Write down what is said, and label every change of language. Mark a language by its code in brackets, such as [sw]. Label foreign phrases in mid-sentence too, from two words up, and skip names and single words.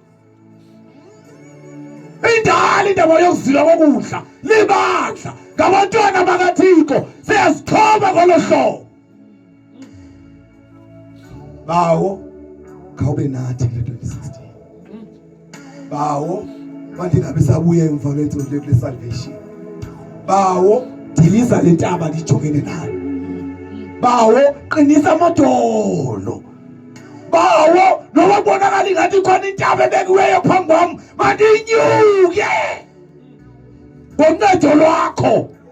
[xh] Indala indaba yokuzila kokudla libandla ngabantwana bakaThixo siyazithoba ngolo hlobo. Bawo khawube nathi le 2016. Bawo manje ngabe sabuya emva kwethu le salvation. Bawo diliza lentaba lijokene nayo. Bawo qinisa amadolo. Bawo noma kubonakala ingathi khona intaba ebekiweyo phambi kwami mandinyuke ngomncedo lwakho.